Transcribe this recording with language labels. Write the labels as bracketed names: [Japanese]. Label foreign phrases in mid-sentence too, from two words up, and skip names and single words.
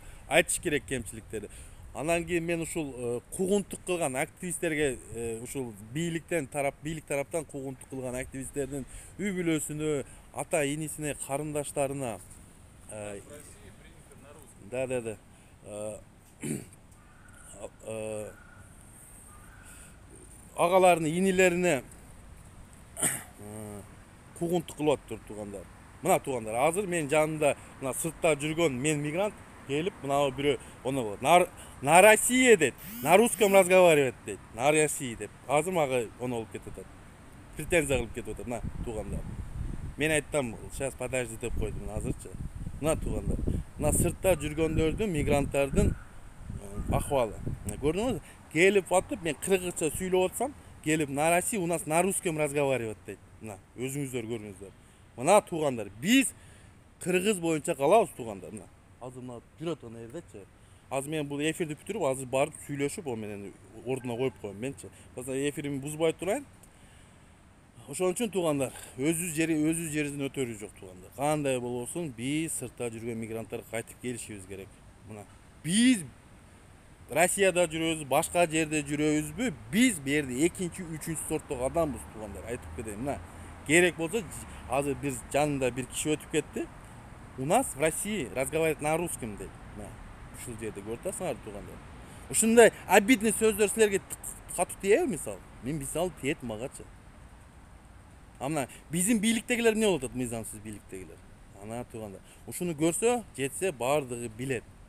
[Kyrgyz] Айтыш керек кемчиликтери. Анан кийин мен ушул куугунтук кылган активисттерге, ушул бийлик тараптан куугунтук кылган активисттердин үй бүлөсүнө, ата инисине, карындаштарына, да, агаларына, инилерине куугунтук кылып атыптыр туугандар. Мына туугандар, азыр мен жанымда мына сыртта жүргөн мен мигрант келип, мына бирөө ону [Russian] на России [Kyrgyz] дейт, [Russian] на русском разговаривать [Kyrgyz] дейт, [Russian] на России [Kyrgyz] деп. Азыр мага ону болуп кетип атат. Претензия кылып кетип атат, мына туугандар. Мен айттым, [Russian] сейчас подожди [Kyrgyz] деп койдум азырчы. Мына туугандар, мына сыртта жүргөндөрдүн, мигранттардын акыбалы. Көрдүңүзбү? Келип атып, мен кыргызча сүйлөп атсам, келип [Russian] на России, у нас на русском разговаривать [Kyrgyz] дейт. Мына өзүңүздөр көрүңүздөр. Мына туугандар, биз кыргыз боюнча калабыз туугандар. Мына азыр мына жүрөт ана жердечи. Азыр мен бул эфирди бүтүрүп, азыр барып сүйлөшүп, о менен ордуна коюп коем менчи. Баса эфирimi бузбай турайын. Ошон үчүн туугандар, өзүбүз жерибиздин өтөрүбүз жок туугандар. Кандай болбосун, биз сыртта жүргөн мигранттар кайтып келишибиз керек. Мына биз Россияда жүрөбүз, башка жерде жүрөбүзбү? Биз бу жерде экинчи, үчүнчү сорттогу адамбыз туугандар. Айтып кетейин, мына керек болсо азыр биз жанында бир киши өтүп кетти. [Russian] У нас в России разговаривать на русском дейт. [Kyrgyz] Мына ушул жерде көрүп атасыңар туугандар. Ушундай обидный сөздөр силерге катуу тиеби мисалы? Мен мисалы тиет магачы. А мына биздин бийликтегилер эмне болуп атат, мыйзамсыз бийликтегилер? Ана туугандар. Ушуну көрсө, жетсе баардыгы билет.